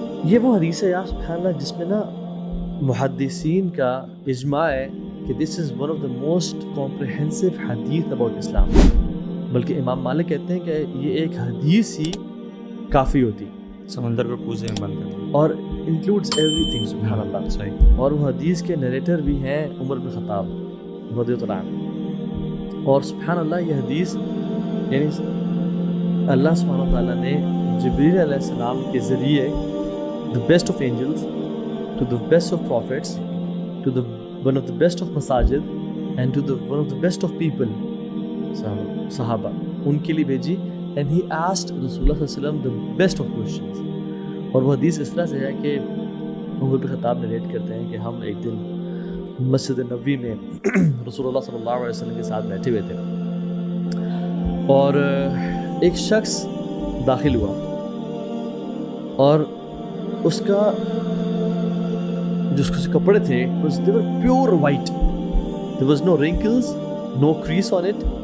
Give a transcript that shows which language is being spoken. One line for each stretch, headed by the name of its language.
Urdu: یہ وہ حدیث ہے یار سبحان اللہ جس میں نا محدثین کا اجماع ہے کہ
English: This is one of the most comprehensive حدیث about Islam.
Urdu: بلکہ امام مالک کہتے ہیں کہ یہ ایک حدیث ہی کافی ہوتی سمندر کو کوزے میں بند کر دیا. اور
English: includes everything
Urdu: سبحان اللہ. صحیح. اور وہ حدیث کے نریٹر بھی ہیں عمر بن خطاب رضی اللہ عنہ. اور سبحان اللہ یہ حدیث یعنی اللہ سبحانہ تعالیٰ نے جبریل علیہ السلام کے ذریعے
English: the best of angels to the best of prophets to the one of the best of masajid and to the one of the best of people
Urdu: صحابہ ان کے لیے بھیجی.
English: and he asked رسول اللہ صلی اللہ علیہ وسلم the best of questions.
Urdu: اور وہ حدیث اس طرح سے ہے کہ عمر بن خطاب نریٹ کرتے ہیں کہ ہم ایک دن مسجد نبوی میں رسول اللہ صلی اللہ علیہ وسلم کے ساتھ بیٹھے ہوئے تھے اور ایک شخص داخل ہوا اور اس کا جو اس کے کپڑے تھے
English: they were pure white, there was no wrinkles, no crease on it.